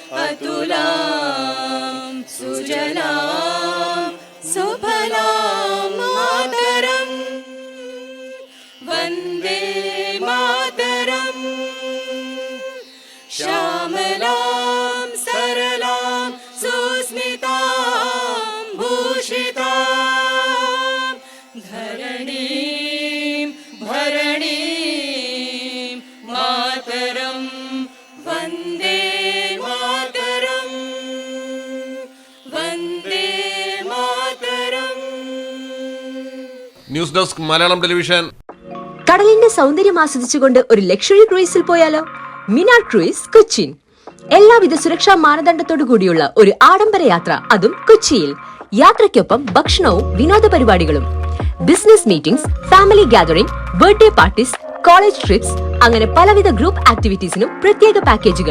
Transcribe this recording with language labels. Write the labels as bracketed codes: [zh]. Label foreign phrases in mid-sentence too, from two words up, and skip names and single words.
[sa] अतुलां सुजलां सुफलां मातरं वन्दे मातरं श्यामलां सरलां सुस्मितां भूषितां धरणीं भरणीं मातरं वन्दे मातरं वन्दे मातरं. [en] news desk [ml] മലയാളം ടെലിവിഷൻ. കടലിന്റെ സൗന്ദര്യം ആസ്വദിച്ചുകൊണ്ട് ഒരു [en] luxury cruise-il [ml] പോയാലോ? മിനാർ ക്രൂയിസ് കൊച്ചിൻ. എല്ലാവിധ സുരക്ഷാ മാനദണ്ഡത്തോടു കൂടിയുള്ള ഒരു ആഡംബര യാത്ര, അതും കൊച്ചിയിൽ. യാത്രയ്ക്കൊപ്പം ഭക്ഷണവും വിനോദ പരിപാടികളും, [en] business meetings, family gathering, birthday parties, college trips, [ml] അങ്ങനെ പലവിധ [en] group activities-inum [ml] പ്രത്യേക പാക്കേജുകൾ.